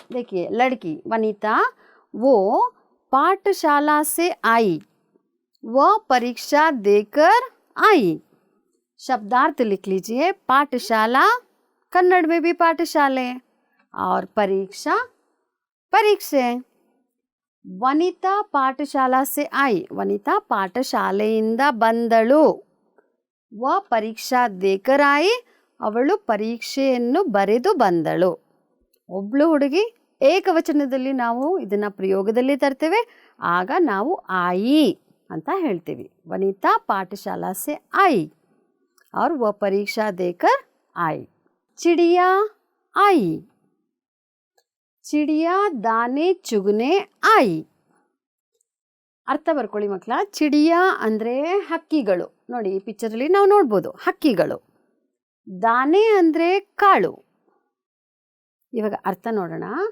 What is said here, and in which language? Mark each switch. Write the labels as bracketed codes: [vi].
[hi] देखिए लड़की वनिता वो पाठशाला से आई, वह परीक्षा देकर आई. शब्दार्थ लिख लीजिए. पाठशाला कन्नड़ में भी पाठशाले और परीक्षा परीक्षे. ವನಿತಾ ಪಾಠಶಾಲಾ ಸೆ ಆಯಿ, [kn] ವನಿತಾ ಪಾಠಶಾಲೆಯಿಂದ ಬಂದಳು. [hi] ವ ಪರೀಕ್ಷಾ ದೇಕರ್ ಆಯಿ, [kn] ಅವಳು ಪರೀಕ್ಷೆಯನ್ನು ಬರೆದು ಬಂದಳು. ಒಬ್ಳು ಹುಡುಗಿ, ಏಕವಚನದಲ್ಲಿ ನಾವು ಇದನ್ನು ಪ್ರಯೋಗದಲ್ಲಿ ತರ್ತೇವೆ, ಆಗ ನಾವು ಆಯಿ ಅಂತ ಹೇಳ್ತೀವಿ. [hi] ವನಿತಾ ಪಾಠಶಾಲಾ ಸೆ ಆಯಿ और वह परीक्षा देकर आई. चिड़िया आई, ಚಿಡಿಯಾ ದಾನೆ ಚುಗನೆ ಆಯಿ. [kn] ಅರ್ಥ ಬರ್ಕೊಳ್ಳಿ ಮಕ್ಕಳ. ಚಿಡಿಯಾ ಅಂದರೆ ಹಕ್ಕಿಗಳು. ನೋಡಿ ಈ ಪಿಕ್ಚರಲ್ಲಿ ನಾವು ನೋಡ್ಬೋದು ಹಕ್ಕಿಗಳು. ದಾನೆ ಅಂದರೆ ಕಾಳು. ಇವಾಗ ಅರ್ಥ ನೋಡೋಣ.